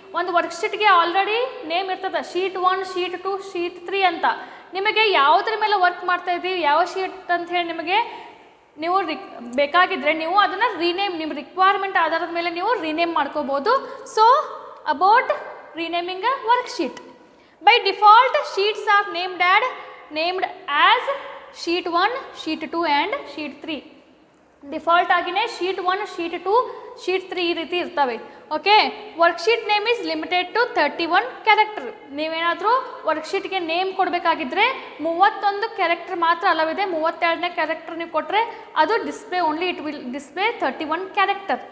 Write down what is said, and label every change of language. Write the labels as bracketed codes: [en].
[kn] ಒಂದು ವರ್ಕ್ಶೀಟ್ಗೆ already name ಇರ್ತದೆ, sheet 1, sheet 2, sheet 3 ಅಂತ. ನಿಮಗೆ ಯಾವುದ್ರ ಮೇಲೆ ವರ್ಕ್ ಮಾಡ್ತಾ ಇದ್ದೀವಿ, ಯಾವ ಶೀಟ್ ಅಂತ ಹೇಳಿ ನಿಮಗೆ ನೀವು ಬೇಕಾಗಿದ್ದರೆ ನೀವು ಅದನ್ನು ರೀನೇಮ್, ನಿಮ್ಮ ರಿಕ್ವೈರ್ಮೆಂಟ್ ಆಧಾರದ ಮೇಲೆ ನೀವು ರೀನೇಮ್ ಮಾಡ್ಕೋಬೋದು. [en] So about renaming a worksheet. By default, sheets are named as sheet 1, sheet 2 and sheet 3. [kn] Default ಆಗಿನೇ sheet 1, sheet 2, sheet 3 ಈ ರೀತಿ ಇರ್ತವೆ. [en] Okay, worksheet name is limited to 31 character. [kn] ನೀವೇನಾದರೂ ವರ್ಕ್ಶೀಟ್ಗೆ ನೇಮ್ ಕೊಡಬೇಕಾಗಿದ್ದರೆ 31 ಕ್ಯಾರೆಕ್ಟರ್ ಮಾತ್ರ ಅಲವ್ ಇದೆ. 32ನೇ ಕ್ಯಾರೆಕ್ಟರ್ ನೀವು ಕೊಟ್ಟರೆ ಅದು display only, [en] It will display 31 character.